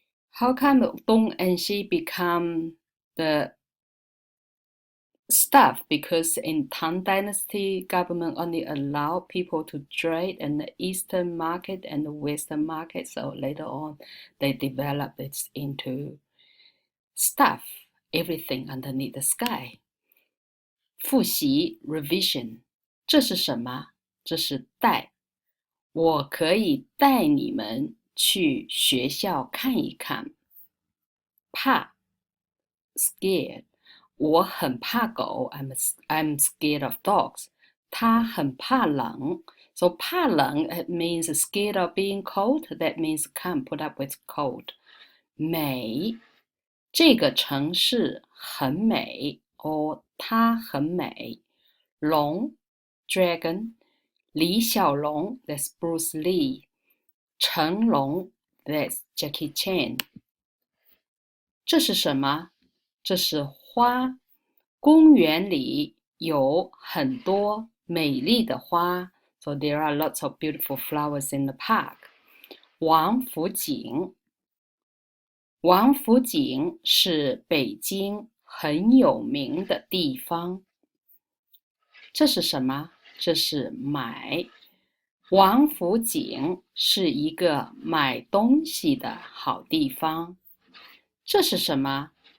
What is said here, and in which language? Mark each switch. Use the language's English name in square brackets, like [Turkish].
[English] How come Dong and Xi become the stuff? Because in Tang Dynasty, government only allowed people to trade in the Eastern market and the Western market. So later on, they developed it into stuff, everything underneath the sky. [Chinese] 复习 revision， 这是什么？这是带。我可以带你们去学校看一看。怕 scared， 我很怕狗 [English] I'm scared of dogs。 [Chinese] 他很怕冷 [English] So 怕冷 it means scared of being cold. That means can't put up with cold. [Chinese] 美，这个城市很美 or 它很美。 [English] 龙 dragon， 李小龙 that's Bruce Lee。成龙 that's Jackie Chan。 [Chinese] 这是什么？这是花。公园里有很多美丽的花。 [English] So there are lots of beautiful flowers in the park. [Chinese] 王府井。王府井是北京很有名的地方。这是什么？这是买。王府井是一个买东西的好地方。这是什么？